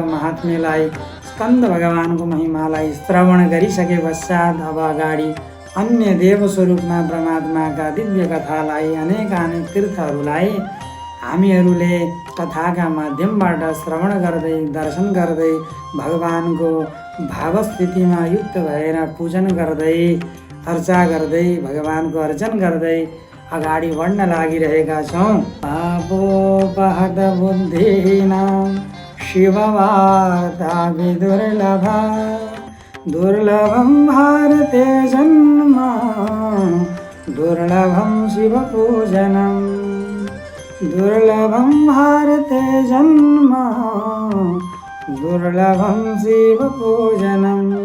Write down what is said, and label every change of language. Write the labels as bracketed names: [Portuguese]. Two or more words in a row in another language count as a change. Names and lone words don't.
[Nepali] महात्म्यलाई, स्कन्द भगवानको महिमालाई श्रवण गरिसके पश्चात अब अगाडि अन्य देवस्वरूपमा परमात्माका दिव्य कथालाई, अनेक तीर्थहरूलाई हामीहरूले कथाका माध्यमबाट श्रवण गर्दै, दर्शन गर्दै, भगवानको भावस्थितिमा युक्त भएर पूजन गर्दै, अर्चा गर्दै, भगवानको अर्चन गर्दै अगाडि बढ्न लागिरहेका छौँ। [Sanskrit] पापोपहत बुद्धिनां शिववार्ता विदुर्लभा दुर्लभं भारते जन्म दुर्लभं शिवपूजनम् दुर्लभं भारते जन्म दुर्लभं शिवपूजनं